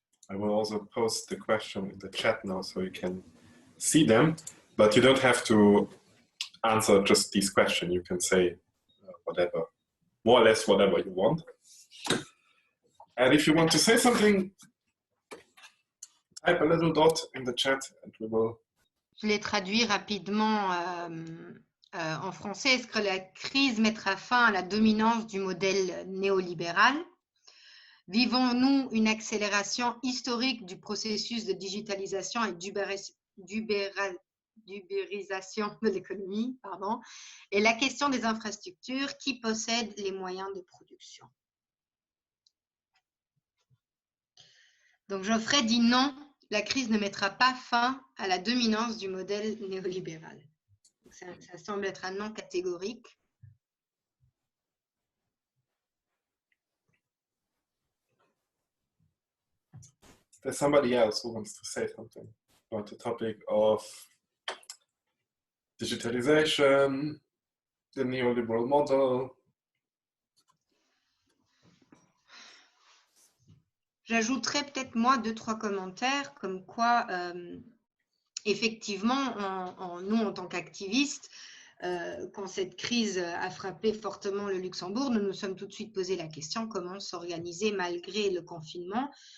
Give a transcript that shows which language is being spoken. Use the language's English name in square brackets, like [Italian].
[English] I will also post the question in the chat now so you can see them, but you don't have to answer just these questions. You can say whatever, more or less whatever you want. And if you want to say something, type a little dot in the chat and we will... [French] Je l'ai traduit rapidement en français. Est-ce que la crise mettra fin à la dominance du modèle néolibéral? Vivons-nous une accélération historique du processus de digitalisation et d'ubérisation de l'économie? Et la question des infrastructures, qui possède les moyens de production? Donc Geoffrey dit non, la crise ne mettra pas fin à la dominance du modèle néolibéral. Donc ça semble être un non catégorique. [English] There's somebody else who wants to say something about the topic of digitalization, the neoliberal model. [French] J'ajouterais peut-être moi 2-3 commentaires comme quoi effectivement nous en tant qu'activistes, quand cette crise a frappé fortement le Luxembourg, nous nous sommes tout de suite posé la question comment s'organiser malgré le confinement.